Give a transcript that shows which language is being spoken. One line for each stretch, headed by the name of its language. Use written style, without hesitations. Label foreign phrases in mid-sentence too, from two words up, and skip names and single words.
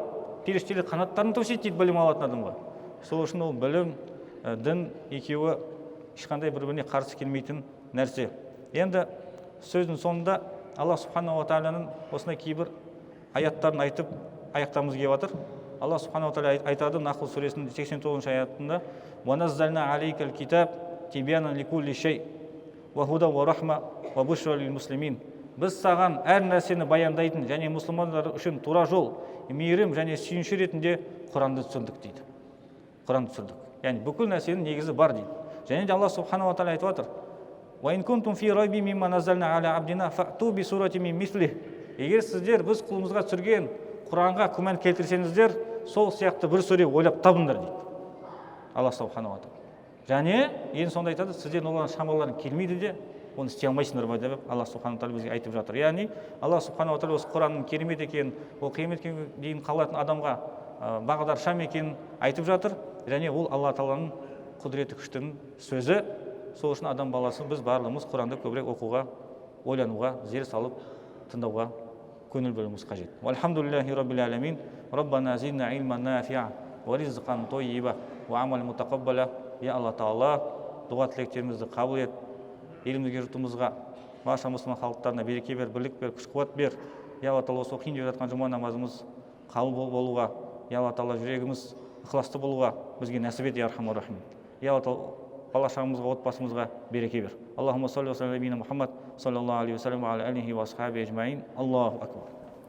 Kazakh: Періштелер қанаттарын төсейді дейді білім алатын адамға. Сол үшін ол білім, дін екеуі ешқандай бір-біріне қарсы келмейтін нәрсе. Енді сөздің соңында Алла субханала тағаланың осындай кейбір аяттарын айтып аяқтамыз келіп жатыр. Алла субханала тағала айтады Нахл сүресінің 89 аятында:
Arabic: وَنَزَّلْنَا عَلَيْكَ الْكِتَابَ تِبْيَانًا لِكُلِّ شَيْءٍ وَهُدًى وَرَحْمَةً وَبُشْرَى لِلْمُسْلِمِينَ.
Kazakh: Біз саған әр нәрсені баяндайтын және мұсылмандар үшін тура жол, мейірім және сүйінші ретінде Құранды түсірдік дейді. Құранды түсірдік. Яғни бүкіл нәрсенің негізі бар дейді. Және де Алла субханала тағала айтып жатыр:
Arabic: وَإِن كُنتُمْ فِي رَيْبٍ مِّمَّا نَزَّلْنَا عَلَى عَبْدِنَا فَأْتُوا بِسُورَةٍ مِّن مِثْلِهِ.
Kazakh: Егер сіздер біз құлымызға түсірген Құранға күмән келтірсеңіздер, сол сияқты бір сүре ойлап табыңдар дейді Алла субханала тағала. Және ең сонда айтады, сіздер олардың шамаларың келмейді де, оны істей алмайсыңдар ма деп Алла субханала тағала бізге айтып жатыр. Яғни Алла субханала тағала осы Құранның керемет екенін, ол қияметке дейін қалатын адамға бағдар шам екенін айтып жатыр. Және ол Алла тағаланың құдіреті күштінің сөзі. Сол үшін адам баласы біз барлығымыз Құранды көбірек оқуға, ойлануға, зер салып тыңдауға көңіл бөлуіміз қажет.
Arabic: والحمد لله رب العالمين. ربنا زدنا علما نافعا ورزقا طيبا وعملا متقبلا.
Kazakh: Я Алла Тағала, дұға тілектерімізді қабыл ет. Елімізге, жұртымызға, барша мұсылман халықтарына береке бер, бірлік бер, күш-қуат бер. Я Алла Тағала, осы оқиын деп жатқан жұма намазымыз қабыл болуға, я Алла Тағала, жүрегіміз ықыласты болуға бізге нәсіп ет,
Arabic: يا أرحم الراحمين.
Kazakh: Я Алла Тағала, бала-шағамызға, отбасымызға береке бер.
Arabic: اللهم صل وصل على محمد صلى الله عليه وسلم وعلى آله وأصحابه أجمعين. الله أكبر.